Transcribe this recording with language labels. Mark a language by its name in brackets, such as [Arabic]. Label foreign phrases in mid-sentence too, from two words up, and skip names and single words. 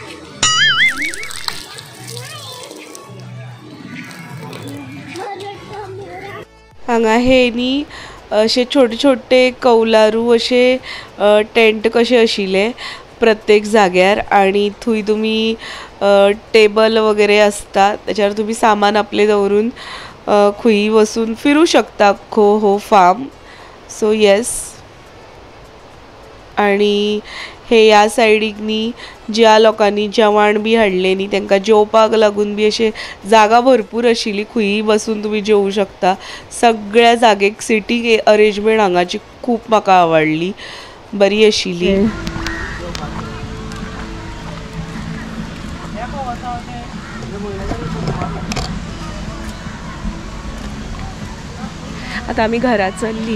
[Konkani] हांगा हे नी असे छोटे छोटे कौलारू असे टेंट कसे आशिल्ले प्रत्येक जाग्यार आणि थंय तुम्ही टेबल वगैरे असता त्याच्यावर तुम्ही सामान आपले दवरून खंयी वचून फिरू शकता हो फार्म. [English] so yes [Konkani] आणि हे ह्या सायडीक न्ही ज्या लोकांनी जेवण बी हाडलें न्ही तांकां जेवपाक लागून बी अशे जागा भरपूर आशिल्ली खंयी बसून तुम्ही जेवू शकता. सगळ्या जागेक [English] seating arrangement [Konkani] हांगाची खूब म्हाका आवडली, बरी आशिल्ली. आता आम्ही घरात चलली.